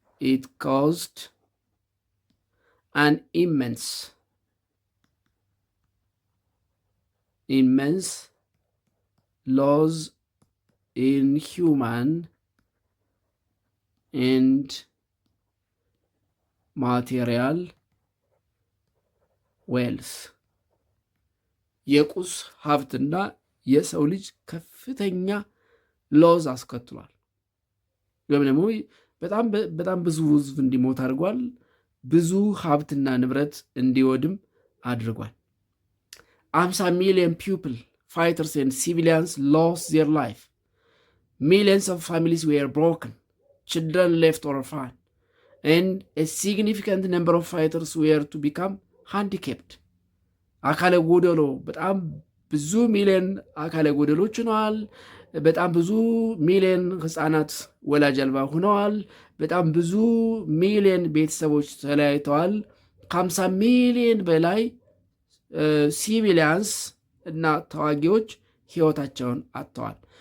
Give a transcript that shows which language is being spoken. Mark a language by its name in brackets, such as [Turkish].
[English] It caused an immense loss in human and material wealth. [Amharic] የቁስ ሀብትና የሰው ልጅ ከፍተኛ ሎዝ አስከትሏል። ወይም ደግሞ በጣም ብዙ ህዝብ እንዲሞት አድርጓል። ብዙ ሀብትና ንብረት እንዲወድም አድርጓል። [English] 50 million people, fighters and civilians lost their life. Millions of families were broken. Children left orphaned. And a significant number of fighters were to become handicapped. [Amharic] አካለ ጎደሎ በጣም ብዙ ሚሊዮን አካለ ጎደሎች ሆነዋል። በጣም ብዙ ሚሊዮን ህፃናት ወላጅ አልባ ሆነዋል። በጣም ብዙ ሚሊዮን ቤተሰቦች ተለያይተዋል። ከ50 ሚሊዮን በላይ ሲቪሊያንስ እና ተዋጊዎች ህይወታቸውን አጥተዋል።